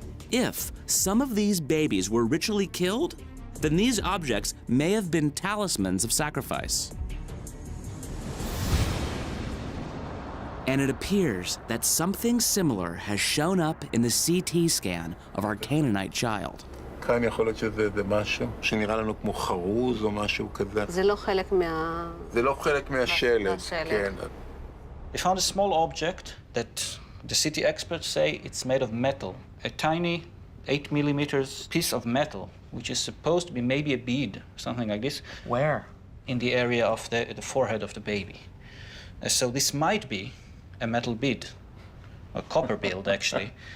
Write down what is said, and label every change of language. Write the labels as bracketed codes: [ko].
[en] If some of these babies were ritually killed, then these objects may have been talismans of sacrifice. And it appears that something similar has shown up in the CT scan of our Canaanite child. [he] כאן יכול להיות שזה משהו שנראה לנו כמו חרוז או משהו כזה. זה לא חלק זה לא חלק מהשלד, כן. [en] They found a small object that the city experts say it's made of metal, a tiny 8 millimeters piece of metal, which is supposed to be maybe a bead, something like this. Where? In the area of the forehead of the baby. So this might be a metal bead, a copper bead actually.